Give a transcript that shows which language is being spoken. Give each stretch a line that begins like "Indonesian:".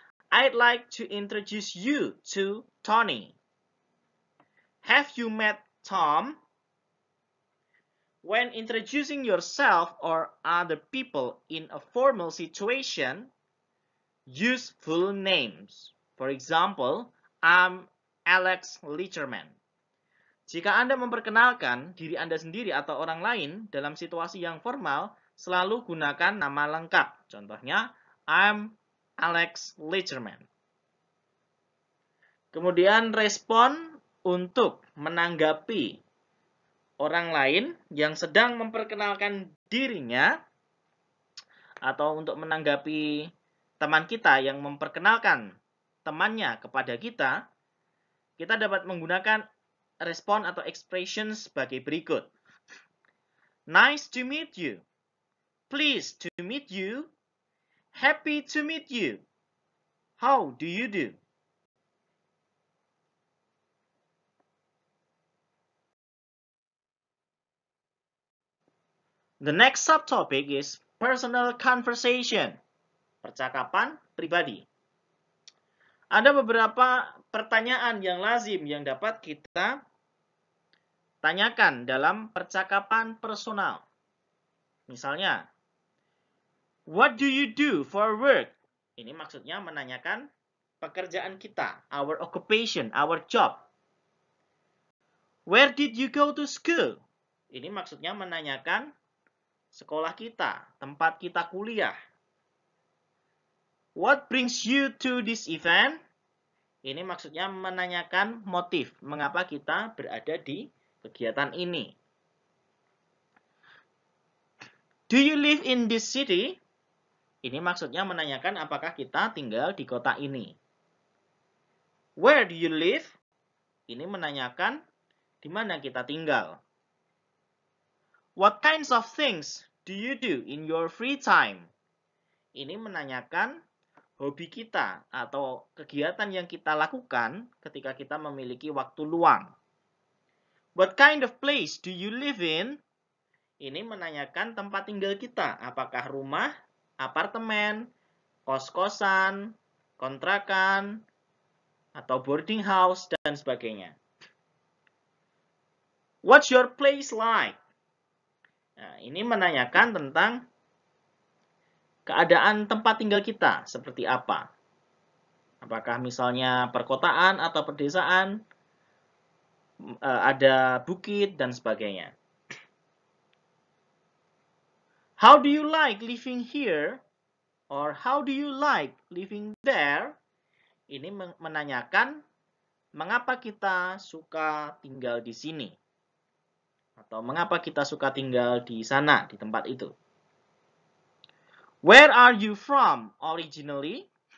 English: I'd like to introduce you to Tony. Have you met Tom? When introducing yourself or other people in a formal situation, use full names. For example, I'm Alex Licherman.
Indonesian: Jika Anda memperkenalkan diri Anda sendiri atau orang lain dalam situasi yang formal, selalu gunakan nama lengkap. Contohnya,
English: I'm Alex Licherman.
Indonesian: Kemudian respon untuk menanggapi orang lain yang sedang memperkenalkan dirinya atau untuk menanggapi teman kita yang memperkenalkan temannya kepada kita, kita dapat menggunakan respon atau expression sebagai berikut.
English: Nice to meet you. Pleased to meet you. Happy to meet you. How do you do? The next subtopic is personal conversation.
Indonesian: Percakapan pribadi. Ada beberapa pertanyaan yang lazim yang dapat kita tanyakan dalam percakapan personal. Misalnya,
English: what do you do for work?
Indonesian: Ini maksudnya menanyakan pekerjaan kita,
English: our occupation, our job. Where did you go to school?
Indonesian: Ini maksudnya menanyakan sekolah kita, tempat kita kuliah.
English: What brings you to this event?
Indonesian: Ini maksudnya menanyakan motif, mengapa kita berada di kegiatan ini.
English: Do you live in this city?
Indonesian: Ini maksudnya menanyakan apakah kita tinggal di kota ini.
English: Where do you live?
Indonesian: Ini menanyakan di mana kita tinggal.
English: What kinds of things do you do in your free time?
Indonesian: Ini menanyakan hobi kita atau kegiatan yang kita lakukan ketika kita memiliki waktu luang.
English: What kind of place do you live in?
Indonesian: Ini menanyakan tempat tinggal kita, apakah rumah, apartemen, kos-kosan, kontrakan, atau boarding house, dan sebagainya.
English: What's your place like?
Indonesian: Nah, ini menanyakan tentang keadaan tempat tinggal kita, seperti apa. Apakah misalnya perkotaan atau pedesaan, ada bukit, dan sebagainya.
English: How do you like living here? Or how do you like living there?
Indonesian: Ini menanyakan mengapa kita suka tinggal di sini. Atau mengapa kita suka tinggal di sana, di tempat itu.
English: Where are you from originally?